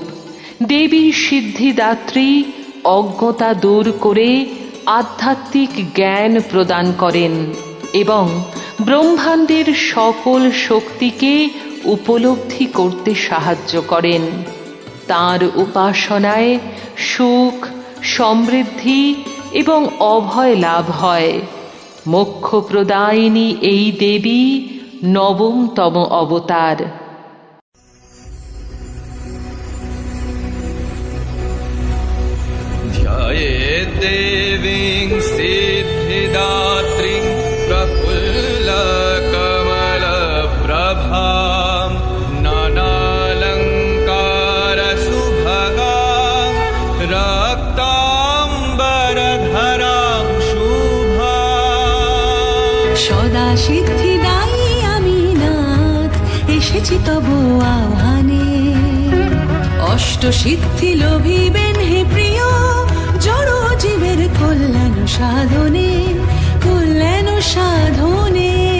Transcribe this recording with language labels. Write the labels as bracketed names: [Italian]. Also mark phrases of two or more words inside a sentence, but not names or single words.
[Bangla] দেবী সিদ্ধিদাত্রী অজ্ঞতা দূর করে আধ্যাত্মিক জ্ঞান প্রদান করেন এবং ব্রহ্মাণ্ডের সকল শক্তিকে উপলব্ধি করতে সাহায্য করেন। তাঁর উপাসনায় সুখ, সমৃদ্ধি এবং অভয় লাভ হয়। মোক্ষপ্রদায়িনী এই দেবী নবমতম অবতার। [Sanskrit] ध्यायेद्देवीं सिद्धिदात्रीं प्रफुल्लकमलप्रभां नानालङ्कारसुभगां रक्ताम्बरधरां शुभां। [Bangla] সদা সিদ্ধিদায়ী আমি নাথ, এসেছি তব আহ্বানে। অষ্ট সিদ্ধি লোভিবেন হে প্রিয়, জড় জীবের কল্যাণ সাধনে, কল্যাণ সাধনে।